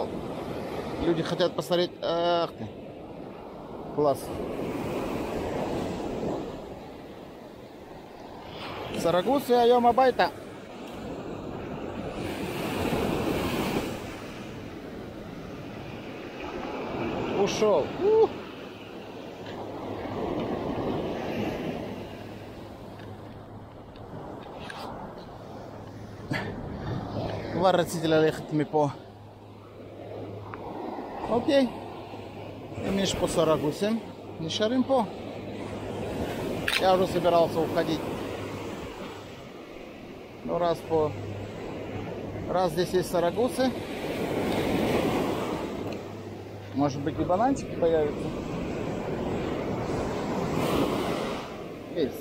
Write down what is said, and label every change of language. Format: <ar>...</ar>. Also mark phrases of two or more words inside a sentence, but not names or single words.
<ru>Люди хотят посмотреть. Ах ты. Класс. Сарагус и айома байта. Ушел.</ru> <he>כבר רציתי ללכת מפה. אוקיי. אם יש פה סרגוסים, נשארים פה.</he> <ru>Я уже собирался уходить. Но раз здесь есть сарагусы, может быть и бананчики появятся. Есть.</ru>